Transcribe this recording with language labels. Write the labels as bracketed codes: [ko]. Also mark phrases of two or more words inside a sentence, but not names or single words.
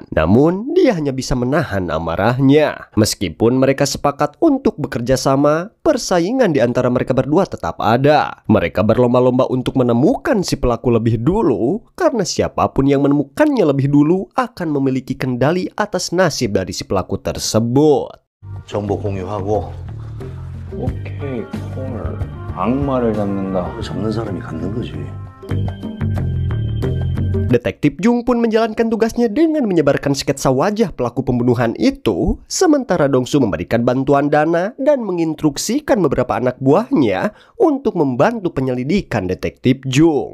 [id] Namun, dia hanya bisa menahan amarahnya. Meskipun mereka sepakat untuk bekerja sama, persaingan di antara mereka berdua tetap ada. Mereka berlomba-lomba untuk menemukan si pelaku lebih dulu, karena siapapun yang menemukannya lebih dulu akan memiliki kendali atas nasib dari si pelaku tersebut. [ko] 정보 공유하고 오케이 콜. 악마를 잡는다. 잡는 사람이 갖는 거지. [id] Detektif Jung pun menjalankan tugasnya dengan menyebarkan sketsa wajah pelaku pembunuhan itu, sementara Dongsu memberikan bantuan dana dan menginstruksikan beberapa anak buahnya untuk membantu penyelidikan Detektif Jung.